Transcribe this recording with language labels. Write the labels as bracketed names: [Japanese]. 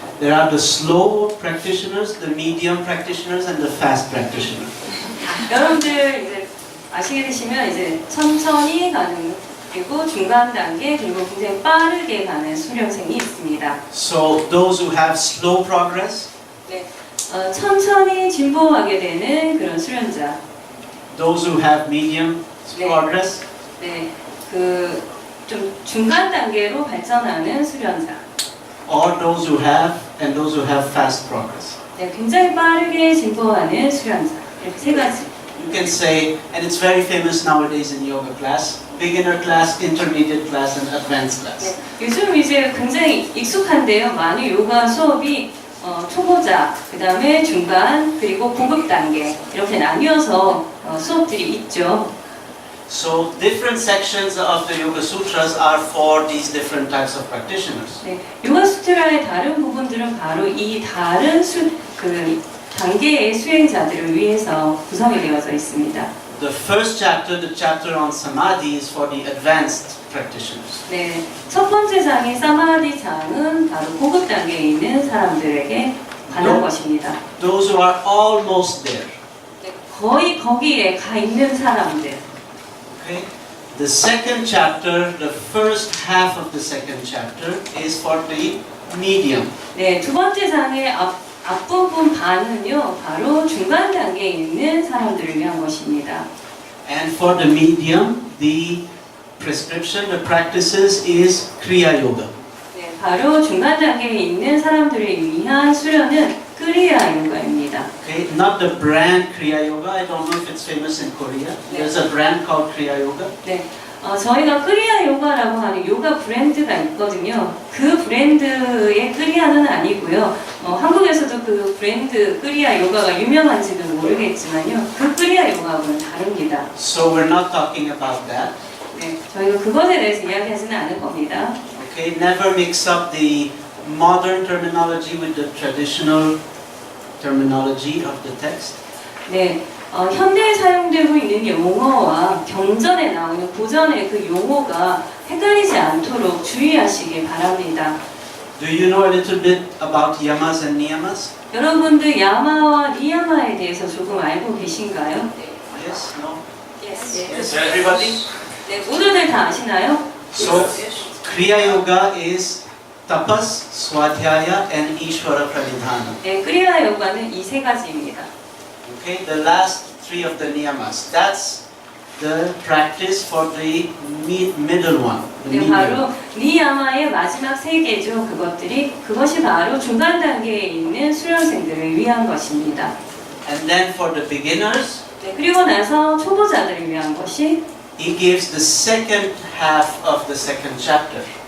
[English] There are the slow practitioners, the medium practitioners, and the fast practitioners. [Korean] 여러분들 이제 아시게 되시면 이제 천천히 가는 그리고 중간 단계 그리고 굉장히 빠르게 가는 수련생이 있습니다. [English] So those who have slow progress, [Korean] 네, 천천히 진보하게 되는 그런 수련자. [English] those who have medium progress, [Korean] 네, 그 좀 중간 단계로 발전하는 수련자. [English] or those who have fast progress. [Korean] 네, 굉장히 빠르게 진보하는 수련자. 이렇게 세 가지. [English] You can say, and it's very famous nowadays in yoga class, beginner class, intermediate class, and advanced class. [Korean] 네, 요즘 이제 굉장히 익숙한데요. 많은 요가 수업이 초보자, 그 다음에 중간, 그리고 고급 단계 이렇게 나뉘어서 수업들이 있죠. [English] So different sections of the Yoga Sutras are for these different types of practitioners. [Korean] 네, 요가 수트라의 다른 부분들은 바로 이 다른 그 단계의 수행자들을 위해서 구성이 되어져 있습니다. [English] The first chapter, the chapter on Samadhi, is for the advanced practitioners. [Korean] 네, 첫 번째 장의 사마디 장은 바로 고급 단계에 있는 사람들에게 관한 것입니다. [English] Those who are almost there. [Korean] 네, 거의 거기에 가 있는 사람들. [English] Okay? The second chapter, the first half of the second chapter, is for the medium. [Korean] 네, 두 번째 장의 앞부분 반은요, 바로 중간 단계에 있는 사람들을 위한 것입니다. [English] And for the medium, the prescription, the practices is Kriya Yoga. [Korean] 네, 바로 중간 단계에 있는 사람들을 위한 수련은 크리야 요가입니다. [English] Okay, not the brand Kriya Yoga. I don't know if it's famous in Korea. There's a brand called Kriya Yoga. [Korean] 네, 저희가 크리야 요가라고 하는 요가 브랜드가 있거든요. 그 브랜드의 크리야는 아니고요. 한국에서도 그 브랜드 크리야 요가가 유명한지는 모르겠지만요. 그 크리야 요가하고는 다릅니다. [English] So we're not talking about that. [Korean] 네, 저희가 그것에 대해서 이야기하지는 않을 겁니다. [English] Okay, never mix up the modern terminology with the traditional terminology of the text. [Korean] 네, 현대에 사용되고 있는 용어와 경전에 나오는 고전의 그 용어가 헷갈리지 않도록 주의하시기 바랍니다. [English] Do you know a little bit about yamas and niyamas? [Korean] 여러분들 야마와 니야마에 대해서 조금 알고 계신가요? [English] Yes, no? Yes. Everybody? [Korean] 네, 모두들 다 아시나요? [English] So, Kriya Yoga is tapas, swadhyaya, and ishvara pranidhana. [Korean] 네, 크리야 요가는 이 세 가지입니다. [English] Okay, the last three of the niyamas. That's the practice for the middle one. The [Korean] 네, [English] medium. [Korean] 바로 니야마의 마지막 세 개죠. 그것이 바로 중간 단계에 있는 수련생들을 위한 것입니다. [English] And then for the beginners, [Korean] 네, 그리고 나서 초보자들을 위한 것이 [English] he gives the second half of the second chapter.